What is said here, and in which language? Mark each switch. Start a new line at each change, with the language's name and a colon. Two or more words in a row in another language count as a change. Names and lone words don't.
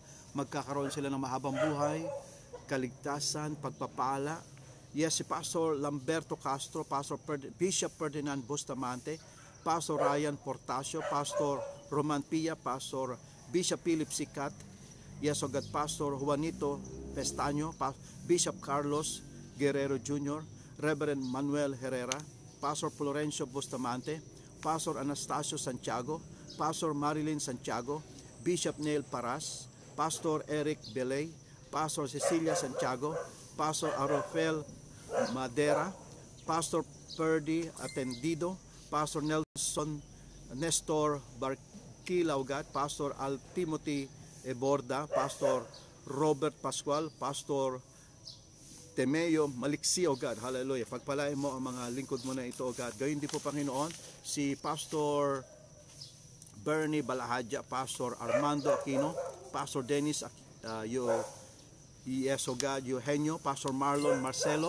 Filipino: Magkakaroon sila ng mahabang buhay, kaligtasan, pagpapala. Yes, si Pastor Lamberto Castro, Bishop Ferdinand Bustamante, Pastor Ryan Portasio, Pastor Roman Pia, Pastor Bishop Philip Sikat.
English: Yes, O God,
Filipino: Pastor Juanito Pestaño, Bishop Carlos Guerrero Jr., Reverend Manuel Herrera, Pastor Florencio Bustamante, Pastor Anastasio Santiago, Pastor Marilyn Santiago, Bishop Neil Paras, Pastor Eric Belay, Pastor Cecilia Santiago, Pastor Arofel Madera, Pastor Perdi Atendido, Pastor Nelson Nestor Barquilaugat, Pastor Al Timothy Eborda, Pastor Robert Pascual, Pastor Temeo Maliksi,
English: O God.
Filipino: Hallelujah. Pagpalain mo ang mga lingkod mo na ito,
English: O God.
Filipino: Gayun din po, Panginoon, si Pastor Bernie Balahadja, Pastor Armando Aquino, Pastor Dennis
English: O God,
Filipino: Eugenio, Pastor Marlon Marcelo.